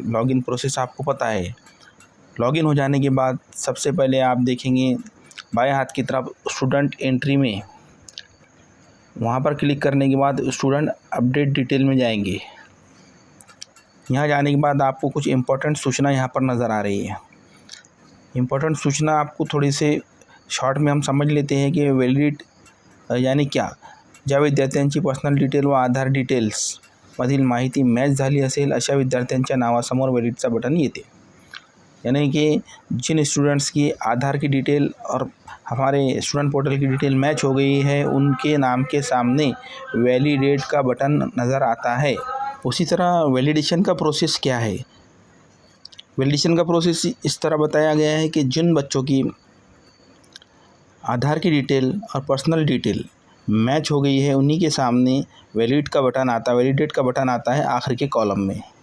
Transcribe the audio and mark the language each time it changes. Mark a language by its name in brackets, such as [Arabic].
[Hindi] Login process आपको पता है। लॉगिन हो जाने के बाद सबसे पहले आप देखेंगे बाएं हाथ की तरफ स्टूडेंट एंट्री में, वहाँ पर क्लिक करने के बाद स्टूडेंट अपडेट डिटेल में जाएंगे। यहाँ जाने के बाद आपको कुछ इम्पोर्टेंट सूचना यहाँ पर नज़र आ रही है। इम्पोर्टेंट सूचना आपको थोड़ी से शॉर्ट में हम समझ लेते हैं कि वैलिड यानी क्या। [Marathi] ज्या विद्यार्थ्यांची पर्सनल डिटेल व आधार डिटेल्स मधील माहिती मॅच झाली असेल अशा विद्यार्थ्यांच्या नावासमोर वैलिडचा बटन येते। [Hindi] यानी कि जिन स्टूडेंट्स की आधार की डिटेल और हमारे स्टूडेंट पोर्टल की डिटेल मैच हो गई है उनके नाम के सामने वैलिडेट का बटन नज़र आता है। उसी तरह वैलिडेशन का प्रोसेस क्या है। वैलिडेशन का प्रोसेस इस तरह बताया गया है कि जिन बच्चों की आधार की डिटेल और पर्सनल डिटेल मैच हो गई है उन्हीं के सामने वैलिड का बटन आता है, वैलिडेट का बटन आता है आखिर के कॉलम में।